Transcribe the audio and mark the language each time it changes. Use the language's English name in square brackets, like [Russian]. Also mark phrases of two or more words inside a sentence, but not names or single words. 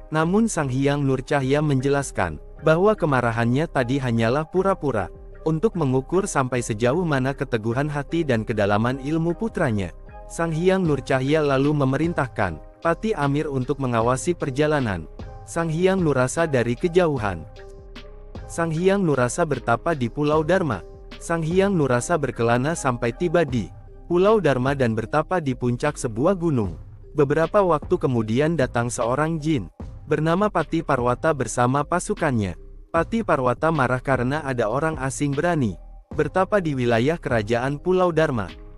[Indonesian] Namun Sang Hyang Nurcahya menjelaskan bahwa kemarahannya tadi hanyalah pura-pura untuk mengukur sampai sejauh mana keteguhan hati dan kedalaman ilmu putranya. Sang Hyang Nurcahya lalu memerintahkan Pati Amir untuk mengawasi perjalanan Sang Hyang Nurrasa dari kejauhan. Sang Hyang Nurrasa bertapa di Pulau Dharma. Sang Hyang Nurrasa berkelana sampai tiba di Pulau Dharma dan bertapa di puncak sebuah gunung. Beberapa waktu kemudian datang seorang jin bernama Pati Parwata bersama pasukannya. Pati Parwata marah karena ada orang asing berani bertapa di wilayah kerajaan Pulau Dharma.